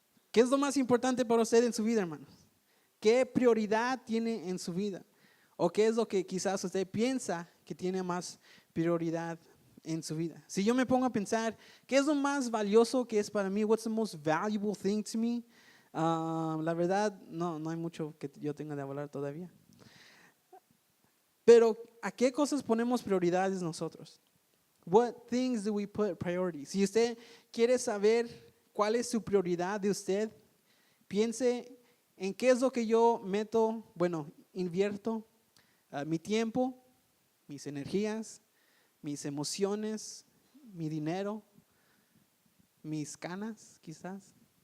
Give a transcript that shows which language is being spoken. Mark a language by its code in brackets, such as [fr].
[es] ¿Qué es lo más importante para usted en su vida, hermanos? ¿Qué prioridad tiene en su vida? ¿O qué es lo que quizás usted piensa que tiene más prioridad en su vida? Si yo me pongo a pensar, ¿qué es lo más valioso que es para mí? [en] What's the most valuable thing to me? [es] La verdad, no hay mucho que yo tenga de hablar todavía. Pero, ¿a qué cosas ponemos prioridades nosotros? [en] What things do we put priority? [es] Si usted quiere saber cuál es su prioridad de usted, piense en qué es lo que yo invierto mi tiempo, mis energías, mis emociones, mi dinero, mis canas, quizás.